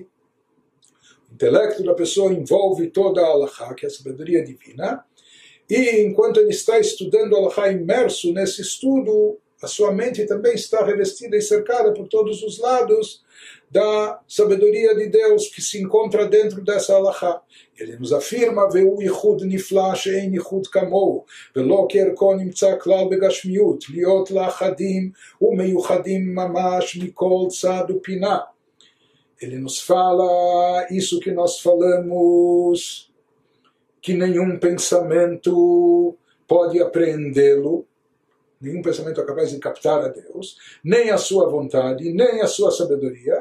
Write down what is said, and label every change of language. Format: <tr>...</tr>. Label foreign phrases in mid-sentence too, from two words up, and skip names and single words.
<pt>O intelecto da pessoa envolve toda a halakha, que é a sabedoria divina, E enquanto ele está estudando Alahá, imerso nesse estudo, a sua mente também está revestida e cercada por todos os lados da sabedoria de Deus que se encontra dentro dessa Alahá. Ele nos afirma:</pt> <he>ויחוד נפלא שאין יחוד כמוהו ולא כערכו נמצא כלל בגשמיות להיות לאחדים ומיוחדים ממש מכל צד ופינה.</he> <pt>Ele nos fala isso que nós falamos, que nenhum pensamento pode apreendê-lo, nenhum pensamento é capaz de captar a Deus, nem a sua vontade, nem a sua sabedoria.</pt>